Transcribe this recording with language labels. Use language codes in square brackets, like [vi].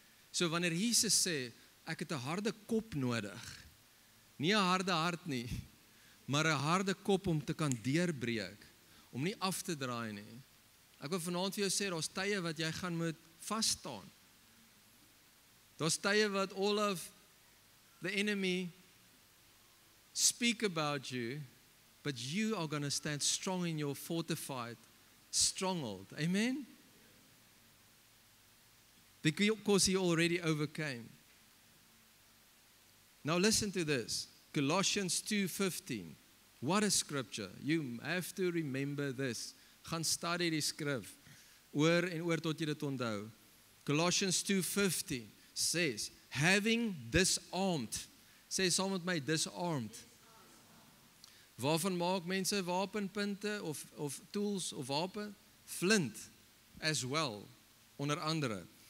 [af] So wanneer Jesus sê, ek het 'n harde kop nodig, nie 'n harde hart nie, maar 'n harde kop om te kan deurbreek, om nie af te draai nie. Ek wil vanaand vir jou sê, daar's tye wat jy gaan moet vas staan. Daar's tye wat [en] all of the enemy speak about you, but you are going to stand strong in your fortified stronghold. Amen? Because he already overcame. Now listen to this. Colossians 2:15. What a scripture. You have to remember this. [af] Gaan study die skrif. Oor en oor tot jy dit onthou. [en] Colossians 2:15 says, having disarmed. [af] Sê saam met my, disarmed. Waarvan maak mense wapenpunte of tools of wapen? [en] Flint as well, [af] onder andere.